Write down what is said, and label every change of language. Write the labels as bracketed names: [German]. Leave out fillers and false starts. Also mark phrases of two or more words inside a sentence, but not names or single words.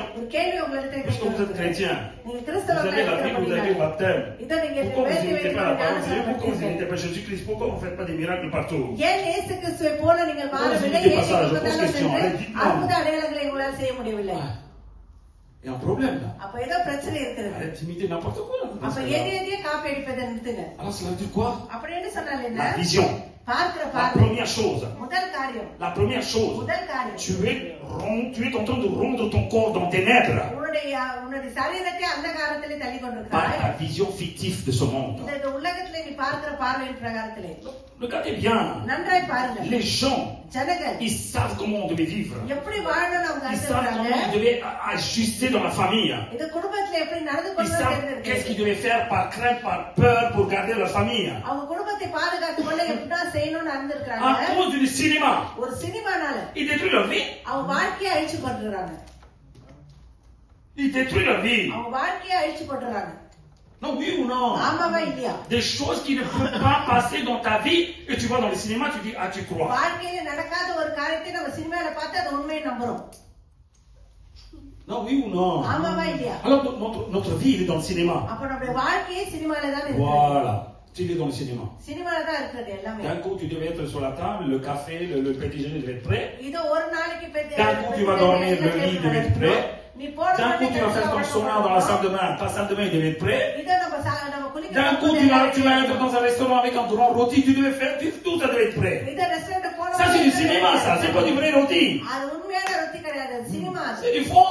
[French] Puisque vous êtes chrétien, vous avez la Bible, vous avez le baptême. Pourquoi vous n'imitez pas la parole? Pourquoi vous n'imitez pas Jésus-Christ? Pourquoi vous ne faites pas des miracles partout? Vous n'imitez pas ça, je pose question. Allez, dites-moi. Il y a un problème là. [Tamil] அப்ப ஏதோ பிரச்சனை இருக்குது. [French] Arrête d'imiter n'importe quoi. [Tamil] அப்ப ஏதே காப்பி அடிப்பதை நிறுத்துங்க. [French] Alors cela veut dire quoi? [Tamil] அப்படி என்ன சொன்னால என்ன? [French] La vision. [Tamil] பார்க்கிற [French] La [Tamil] பார்வை. [French] première chose. [Tamil] முதல் காரியம். [French] La première chose. [Tamil] முதல் காரியம். [French] Tu es en train de rendre ton corps dans ténèbres. [Tamil] உன்னுடைய சரீரத்தை அந்தகாரத்திலே தள்ளி [French] Par [Tamil] கொண்டிருக்கிறாய். [French] ta vision fictive de ce monde. [Tamil] இந்த உலகத்திலே நீ பார்க்கிற பார்வையின் பிரகாரத்திலே. [French] Regardez bien. [Tamil] நன்றாய் பாருங்க. [French] Les gens, [Tamil] ஜனங்கள் [French] ils savent comment on devait vivre. [Tamil] எப்படி வாழணும் அவங்க [French] Ils savent comment [Tamil] கத்துக்கிறாங்க. [French] ils devaient ajuster dans la famille. [Tamil] இந்த குடும்பத்திலே எப்படி நடந்து [French] Ils [Tamil] கொள்ளணும் [French] savent [Tamil] தெரிஞ்சிருக்கு. [French] qu'est-ce qu'ils devaient faire par crainte, par peur pour garder leur famille. [Tamil] அவங்க குடும்பத்தை பாதுகாத்துக் கொள்ள எப்படி செய்யணும்னு அறிந்திருக்கிறாங்க. [French] À cause du cinéma, [Tamil] ஒரு சினிமானால [French] ils détruisent leur vie. [Tamil] அவங்க வாழ்க்கையை அழிச்சு போட்டுறாங்க. [French] Ils détruisent leur vie. [Tamil] அவங்க வாழ்க்கையை அழிச்சு போட்டுறாங்க. [French] Non, oui ou non? [Tamil] ஆமாவா இல்லையா? [French] Des choses qui ne peuvent pas passer dans ta vie et tu vois dans les cinémas, tu dis ah tu crois. [Tamil] வாழ்க்கையில நடக்காத ஒரு காரியத்தை நம்ம சினிமால பார்த்து அது உண்மையை நம்புறோம். [French] Non, oui ou non? [Tamil] ஆமாவா இல்லையா? [French] Alors notre vie elle est dans le cinéma. [Tamil] அப்ப நம்முடைய வாழ்க்கையே சினிமால தான் இருக்கு. [French] Voilà. Tu es dans le cinéma. [Tamil] சினிமால தான் இருக்குது எல்லாமே. [French] D'un coup tu devais être sur la table, le café, le petit déjeuner devait être prêt. [Tamil] இது ஒரு நாளைக்கு [French] D'un coup tu vas dormir, le lit devait être prêt. D'un coup tu vas faire ton sauna dans la salle de bain, ta salle de bain devait être prêt. D'un coup tu vas être dans un restaurant avec un grand rôti, tu devais faire tout ça devait être prêt. Ça c'est du cinéma ça, c'est pas du vrai rôti. C'est du faux.